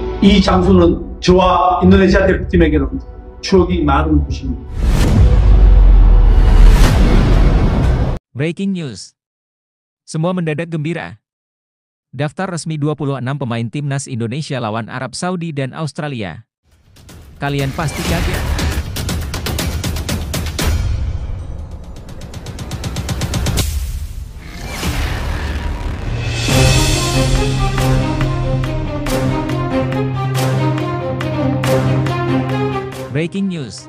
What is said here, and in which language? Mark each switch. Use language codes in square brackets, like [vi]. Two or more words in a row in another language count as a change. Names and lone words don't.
[ko] 이 장소는 저와 인도네시아 대표팀에게는 추억이 많은 곳입니다. [en] Breaking news. [id] Semua mendadak gembira. Daftar resmi 26 pemain timnas Indonesia lawan Arab Saudi dan Australia. Kalian pasti kaget. [en] Breaking news.